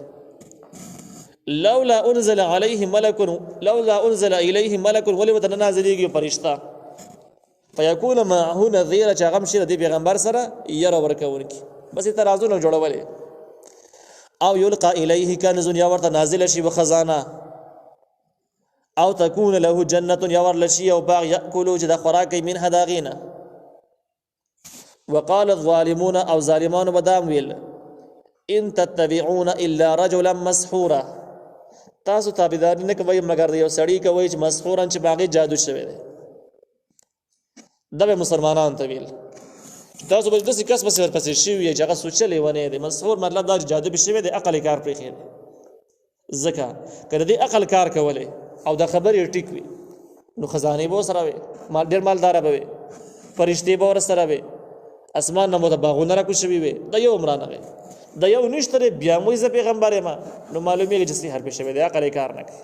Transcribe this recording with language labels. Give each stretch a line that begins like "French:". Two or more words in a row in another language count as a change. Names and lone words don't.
Arabic: لولا انزل الیه ملک
Pashto: ولې ورته نه نازلېږي فرشته
Arabic: فیکون معه نذیر
Pashto: چې هغه هم شي د دې پیغمبر سره یره ورکوونکي، بس اعتراضونه جوړولې. او
Arabic: یلقى الیه کنز
Pashto: یا ورته نازله شي خزانه، او
Arabic: تكون له جنة
Pashto: یا ورله شي یو باغ یأکلو چې د خوراک کوي منها د هغې نه.
Arabic: وقال الظالمون
Pashto: او ظالمانو به دا ویل
Arabic: ان تتبعون الا رجلا مسحورا،
Pashto: تاسو تابعداري نه کوئ مګر د یو سړي کوئ چې مسحورا چې په هغې جادو شوی دی. دا به مسلمانانو ته ویل تاسو به داسې کس پسې ورپسې شوي یې چې هغه سوچلی ونی دی. مسحور مطلب دا چې جادو پې شوی دی، عقل یې کار پرېښی دی. ځکه که د دې عقل کار کولی او دا خبرې ټیک وي نو خزانې به ورسره وي، ډېر مالداره به وي، فرشتې به ورسره وي، اسمان نه مو ته باغونه راکوز شوي وي، د یو هم رانغی، د یو نشته دی، بیا هم وایي زه پیغمبر یم، نو معلومېږي چې سحر پې شوی دی، عقل یې کار نه کوي.